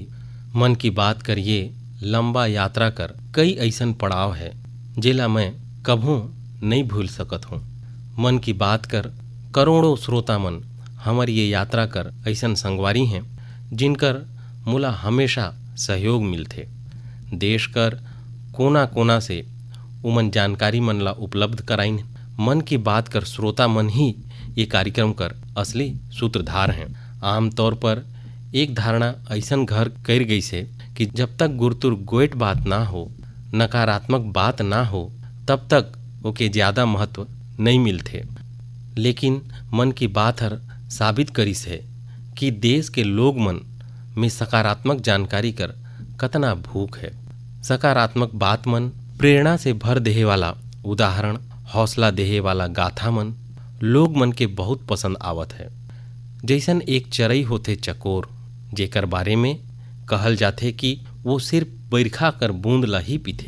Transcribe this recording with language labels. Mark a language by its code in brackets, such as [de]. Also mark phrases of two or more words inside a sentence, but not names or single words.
[hne] मन की बात कर ये लंबा यात्रा कर कई ऐसन पड़ाव है जेला मैं कभू नहीं भूल सकत हूँ। मन की बात कर करोड़ों श्रोता मन हमर ये यात्रा कर ऐसन संगवारी हैं जिनकर मोला हमेशा सहयोग मिलथे। देश कर कोना कोना से उमन जानकारी मन ला उपलब्ध कराइन। मन की बात कर श्रोता मन ही ये कार्यक्रम कर असली सूत्रधार हैं। आमतौर पर एक धारणा ऐसन घर कर गई से कि जब तक गुरतुर गोएट बात ना हो, नकारात्मक बात ना हो, तब तक ओके ज़्यादा महत्व नहीं मिलते। लेकिन मन की बात हर साबित करिस है कि देश के लोग मन में सकारात्मक जानकारी कर कतना भूख है। सकारात्मक बात मन, प्रेरणा से भर देहे वाला उदाहरण, हौसला देहे वाला गाथा मन लोग मन के बहुत पसंद आवत है। जैसन एक चरई होते चकोर, जेकर बारे में कहल जाथे कि वो सिर्फ बरखा कर बूंद ला ही पीथे।